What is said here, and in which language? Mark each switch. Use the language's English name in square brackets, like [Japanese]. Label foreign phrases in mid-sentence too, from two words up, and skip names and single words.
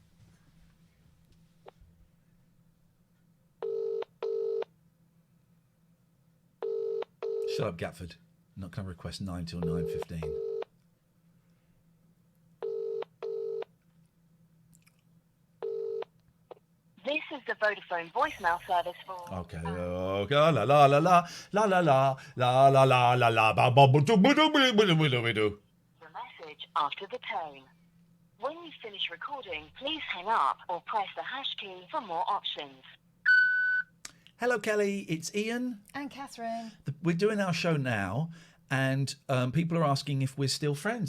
[English] Shut up, Gatford. I'm not going to request 9 till 9:15. This is the Vodafone voicemail service for... Okay. Okay. La la la la la la la la la la la la la ba ba ba do ba do ba do ba do ba do. The message after the tone. When you finish recording, please hang up or press the hash key for more options. Hello, Kelly. It's Ian. And Catherine. We're doing our show now, and people are asking if we're still friends.